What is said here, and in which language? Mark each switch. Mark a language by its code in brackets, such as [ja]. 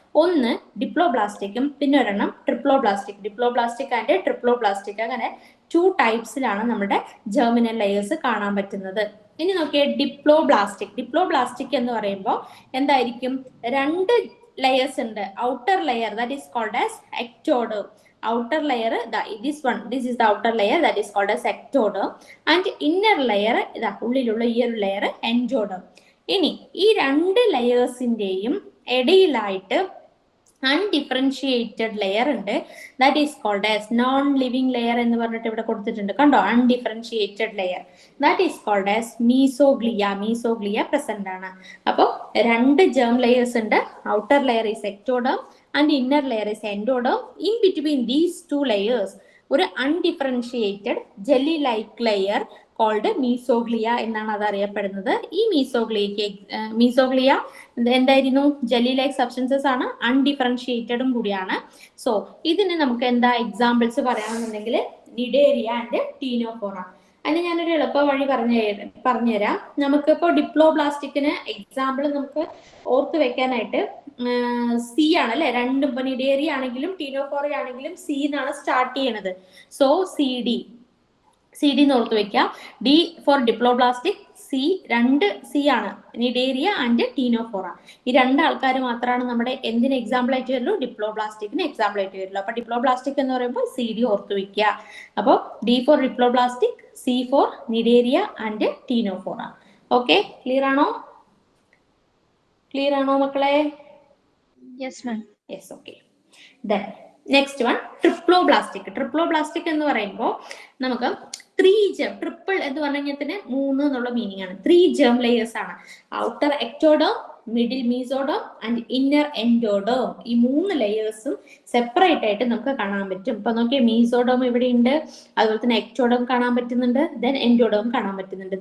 [ml] ഒന്ന് ഡിപ്ലോബ്ലാസ്റ്റിക്കും പിന്നെ ഒരെണ്ണം ട്രിപ്ലോബ്ലാസ്റ്റിക്. ഡിപ്ലോബ്ലാസ്റ്റിക് ആൻഡ് ട്രിപ്ലോബ്ലാസ്റ്റിക്, അങ്ങനെ 2 ടൈപ്സിലാണ് നമ്മുടെ ജെർമിനൽ ലെയേഴ്സ് കാണാൻ പറ്റുന്നത്. ഇനി നോക്കിയേ ഡിപ്ലോബ്ലാസ്റ്റിക്. ഡിപ്ലോബ്ലാസ്റ്റിക് എന്ന് പറയുമ്പോൾ എന്തായിരിക്കും? 2 ലെയേഴ്സ് ഉണ്ട്. [en] Outer layer that is called as ectoderm. outer layer, this is the outer layer that is called as ectoderm, and inner layer [ml] ഇതാ ഉള്ളിലുള്ള ഈ ഒരു ലെയർ എൻഡോഡേം. ഇനി ഈ 2 ലെയേഴ്സിന്റെയും ഇടയിലായിട്ട് അൺഡിഫറൻഷിയേറ്റഡ് ലെയർ ഉണ്ട്. [en] that is called as non living layer [ml] എന്ന് പറഞ്ഞിട്ട് ഇവിടെ കൊടുത്തിട്ടുണ്ട്, കണ്ടോ? [en] Undifferentiated layer that is called as mesoglea. [ml] Mesoglea present ആണ്. അപ്പോൾ 2 ജേം ലെയേഴ്സ് ഉണ്ട്. [en] Outer layer is ectoderm and inner layer is endoderm. In between these 2 layers ഒരു undifferentiated jelly like layer called mesoglea [ml] എന്നാണ് അത് അറിയപ്പെടുന്നത്. ഈ മീസോഗ്ലിയ എന്തായിരുന്നു? Jelly like substances ആണ്, അൺഡിഫറൻഷിയേറ്റഡും കൂടിയാണ്. സോ ഇതിന് നമുക്ക് എന്താ എക്സാമ്പിൾസ് പറയാമെന്നുണ്ടെങ്കിൽ നിഡേരിയ ആൻഡ് ടീനോഫോറ. അതിന് ഞാനൊരു എളുപ്പ വഴി പറഞ്ഞുതരാം. നമുക്കിപ്പോൾ ഡിപ്ലോബ്ലാസ്റ്റിക്കിന് എക്സാമ്പിൾ നമുക്ക് ഓർത്ത് വെക്കാനായിട്ട് സി ആണ് അല്ലെ. 2 ഇപ്പൊ നിഡേരിയ ആണെങ്കിലും ടീനോഫോറ ആണെങ്കിലും സി എന്നാണ് സ്റ്റാർട്ട് ചെയ്യണത്. സോ സി ഡി എന്ന് ഓർത്ത് വെക്കാം. D four diploblastic, C 2 C ആണ്, നിഡേരിയ ആൻഡ് ടീനോഫോറ. ഈ 2 ആൾക്കാർ മാത്രമാണ് നമ്മുടെ എന്തിന് എക്സാമ്പിൾ ആയിട്ട് വരുള്ളൂ? ഡിപ്ലോബ്ലാസ്റ്റിക്കിന് എക്സാമ്പിൾ ആയിട്ട് വരുള്ളൂ. അപ്പൊ ഡിപ്ലോബ്ലാസ്റ്റിക് എന്ന് പറയുമ്പോൾ സി ഡി ഓർത്ത് വെക്കുക. അപ്പോൾ D four diploblastic, C four നിഡേരിയ and Ctenophora. Okay, clear ആണോ? മക്കളെ? [en] Yes, ma'am. Yes, okay. Then next one, triploblastic. [ml] Triploblastic എന്ന് പറയുമ്പോൾ നമുക്ക് 3 ജേം, ട്രിപ്പിൾ എന്ന് പറഞ്ഞു കഴിഞ്ഞാൽ തന്നെ 3 എന്നുള്ള മീനിങ് ആണ്. 3 ജേം ലെയേഴ്സ് ആണ്. Outer ectoderm, middle mesoderm and inner endoderm. ഈ 3 ലെയേഴ്സും സെപ്പറേറ്റ് ആയിട്ട് നമുക്ക് കാണാൻ പറ്റും. ഇപ്പൊ നോക്കിയാൽ മീസോഡേം ഇവിടെ ഉണ്ട്, അതുപോലെ തന്നെ എക്ടോഡേം കാണാൻ പറ്റുന്നുണ്ട്, ദെൻ എൻഡോഡേം കാണാൻ പറ്റുന്നുണ്ട്.